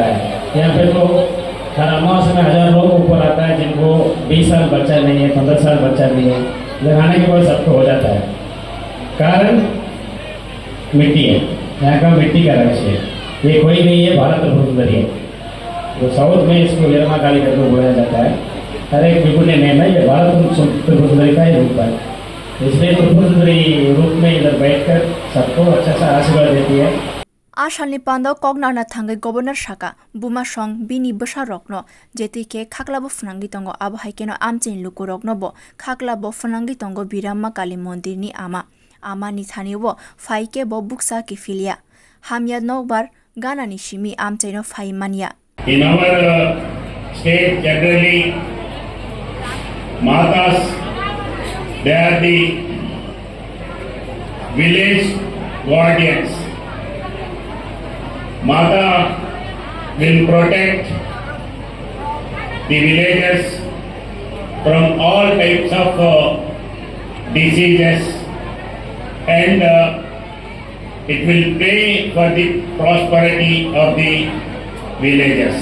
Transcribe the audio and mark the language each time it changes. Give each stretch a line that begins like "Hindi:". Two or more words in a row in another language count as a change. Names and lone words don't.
Hindi: रहा है यहाँ पे तो हर अमावस्या में 1000 लोग ऊपर आता है जिनको 20 साल बच्चा नहीं है 15 साल बच्चा नहीं है इधर आने के बाद सबको हो जाता है कारण मिट्टी है यहाँ का मिट्टी का रहस्य है ये कोई नहीं है भारत त्रिपुरा है तो साउथ में इसको वीरम्मा काली करके बोला जाता है हर एक बिल्कुल नेम है ये भारत त्रिपुरा का ही रूप है इसलिए त्रिपुरा रूप में इधर बैठकर सबको अच्छा सा आशीर्वाद देती है
Kok Borok: Ashalni pando kognana thangai governor shaka buma song bini basa rokno jetike khaklabo phnangi tongo abo haikeno amchin luku rokno bo khaklabo phnangi tongo Bhiramma Kali mondir ni ama ni thani bo faike bo buksa ki filia hamya nokbar gana ni shimi amchaino fai mania
English: in our state generally matas they are the village guardians Mata will protect the villagers from all types of diseases and it will pray for the prosperity of the villagers.